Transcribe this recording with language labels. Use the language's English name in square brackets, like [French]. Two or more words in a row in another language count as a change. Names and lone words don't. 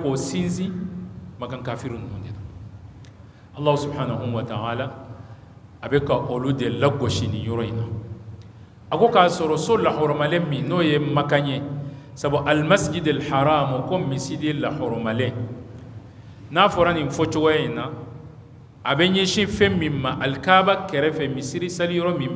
[Bambara] k'o sinsin makan kafiru ninnu de don [Arabic] الله سبحانه وتعالى [Bambara] a bɛ ka olu de lagosi nin yɔrɔ in na a ko k'a sɔrɔ so lahɔrɔmalen min n'o ye makan ye sabu [Arabic] المسجد الحرام [Bambara] ko misidi lahɔrɔmalen n'a fɔra nin fɔcogoya in na a bɛ ɲɛsin fɛn min ma alikaba kɛrɛfɛ misiri sali yɔrɔ min bɛ